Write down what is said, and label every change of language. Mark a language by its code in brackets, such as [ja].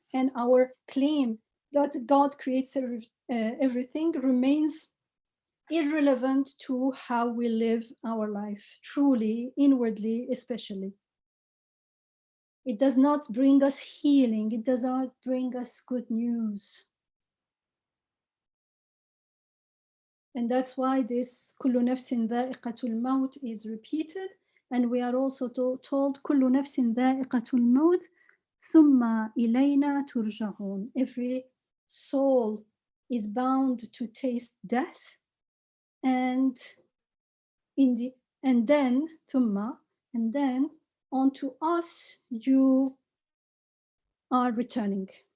[en] And our claim that God creates everything remains irrelevant to how we live our life, truly, inwardly, especially. It does not bring us healing. It does not bring us good news. And that's why this [ar] كل نفس ذائقة الموت [en] is repeated. And we are also told [ar] كل نفس ذائقة الموت ثم إلينا ترجعون. [en] Every soul is bound to taste death, and then ثم, and then onto us you are returning.